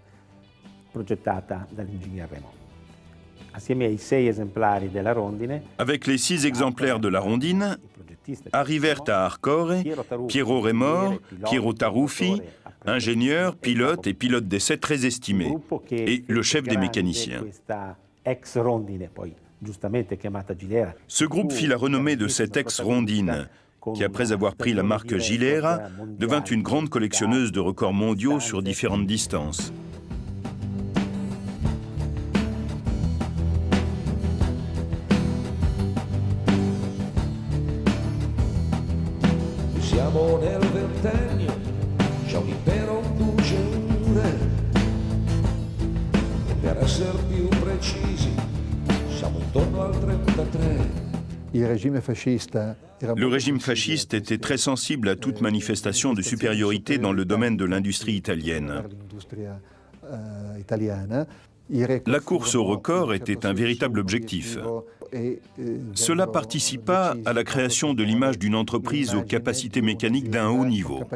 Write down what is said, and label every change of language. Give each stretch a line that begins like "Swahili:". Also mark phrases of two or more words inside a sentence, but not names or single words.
French: Avec les 6 exemplaires de la Rondine, arrivèrent à Arcore Piero Rémor, Piero Taruffi, ingénieur, pilote et pilote d'essai très estimé, et le chef des mécaniciens. Ce groupe fit la renommée de cette ex-Rondine, qui après avoir pris la marque Gilera, devint une grande collectionneuse de records mondiaux sur différentes distances.
Italian: Siamo nel ventennio, giochi per ondulure, e per essere più precisi, siamo intorno al 33.
French: Le régime fasciste était très sensible à toute manifestation de supériorité dans le domaine de l'industrie italienne. La course au record était un véritable objectif. Cela participa à la création de l'image d'une entreprise aux capacités mécaniques d'un haut niveau.